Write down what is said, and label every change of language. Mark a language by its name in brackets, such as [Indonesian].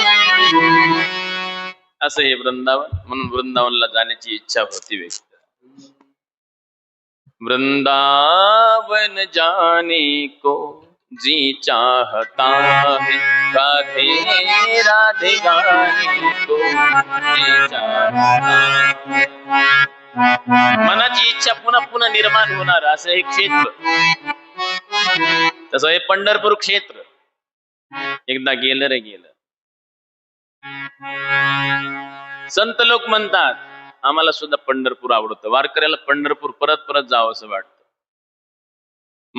[Marathi] असं हे वृंदावन, म्हणून वृंदावनला जाण्याची इच्छा होती व्यक्ती। [Hindi] वृंदावन जाने को जी चाहता है, राधे राधे गाने को जी चाहता है। [Marathi] मनाची इच्छा पुन्हा पुन्हा निर्माण होणार असं हे क्षेत्र, तसं हे पंढरपूर क्षेत्र एकदा गेलं रे गेलं। संत लोक म्हणतात आम्हाला सुद्धा पंढरपूर आवडतं, वारकऱ्याला पंढरपूर परत परत जावं असं वाटतं।